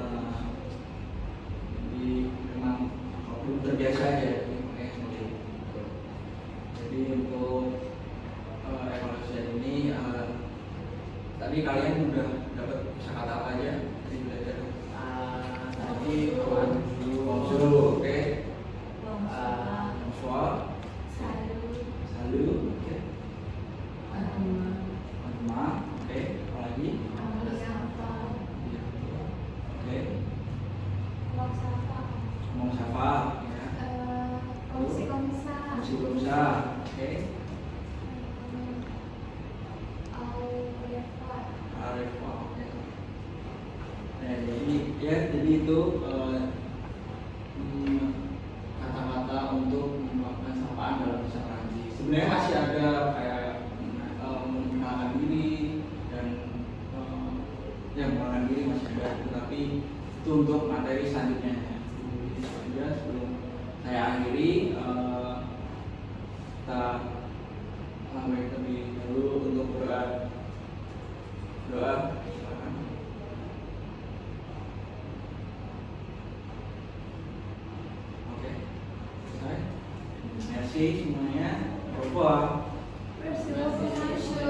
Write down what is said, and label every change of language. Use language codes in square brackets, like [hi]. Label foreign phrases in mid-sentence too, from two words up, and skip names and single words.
[id] Jadi memang belum terbiasa ya, makanya sulit. Jadi untuk evaluasi ini tadi kalian udah dapat kosakata apa aja dari belajar? Tadi bonjour. Bonjour, oke. [fr] Bonsoir. Bonsoir, Salut. salut, [id] oke. Arman. Bonjour, oke. Apa lagi? [fr] Comment ça va? [id] Oke. [fr] Comment ça va? [id] Ngomong siapa? Ya. [fr] Comme ça. [id] Masih belum bisa, oke. [fr] Au revoir. [id] Arif, oke. Nah, jadi itu kata-kata untuk melakukan sapaan dalam bahasa Perancis. Sebenarnya masih ada kayak mengenalkan diri dan mengenalkan diri masih ada, tetapi itu untuk materi selanjutnya. Jadi saja sebelum saya akhiri, kita lambai terlebih dahulu untuk berdoa. Silakan. Oke, selesai. Merci semuanya. [fr] Au revoir. Merci beaucoup.